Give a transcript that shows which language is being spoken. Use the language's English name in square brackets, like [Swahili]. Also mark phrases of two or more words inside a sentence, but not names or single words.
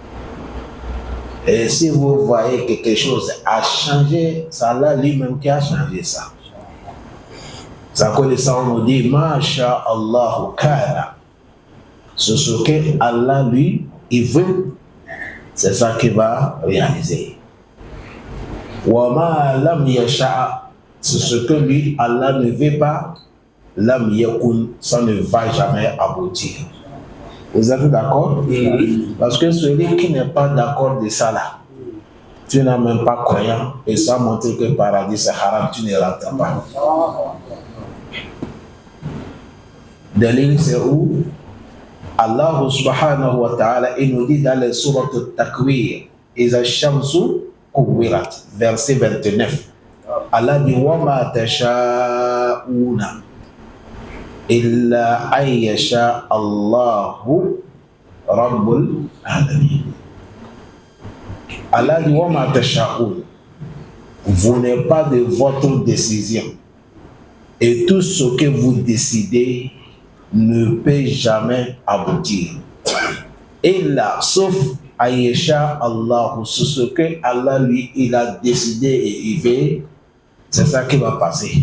[French] Et si vous voyez que quelque chose a changé, c'est Allah lui-même qui a changé ça. Ça que les savants nous disent, [Arabic] ما شاء الله كان. [French] C'est ce que Allah lui, il veut, c'est ça qu'il va réaliser. [Arabic] وما لم يشأ, [French] c'est ce que lui, Allah ne veut pas, [Arabic] لم يكن, [French] ça ne va jamais aboutir. Vous êtes d'accord? Parce que celui qui n'est pas d'accord de ça là, tu n'es même pas croyant, et ça montre que le paradis c'est haram, tu ne rentres pas. Dalil c'est où Allah [Arabic] سبحانه وتعالى [French] il nous dit dans les sourates Takwir, Iza Shamsu Kuwirat, verset 29. [Arabic] Allah dit وما تشاءون إلا أن يشاء الله رب العالمين. Allah dit وما تشاءون, [French] vous n'êtes pas de votre décision. Et tout ce que vous décidez ne peut jamais aboutir. Et là, sauf Aïcha Allah, c'est ce que Allah lui, il a décidé et il veut, c'est ça qui va passer.